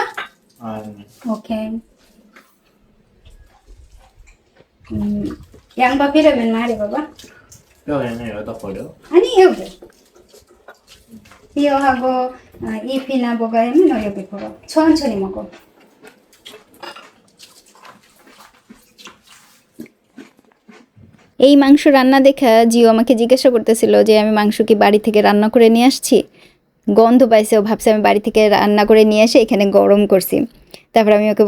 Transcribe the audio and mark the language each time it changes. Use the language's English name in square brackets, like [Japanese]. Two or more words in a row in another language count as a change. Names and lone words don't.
[Korean] 아니. 오케이 양파 필요하면 말해 봐봐 뼈 얘는 여기다 버려? 아니 여기 이거하고 잎이나 뭐가 있으면 너 여기 버려 천천히 먹어 [Bangla] এই মাংস রান্না দেখা জিও আমাকে জিজ্ঞাসা করতেছিল যে আমি মাংস কি বাড়ি থেকে রান্না করে নিয়ে আসছি গন্ধ পাইছে ও ভাবছে আমি বাড়ি থেকে রান্না করে নিয়ে এসে এখানে গরম করছি তারপর আমি ওকে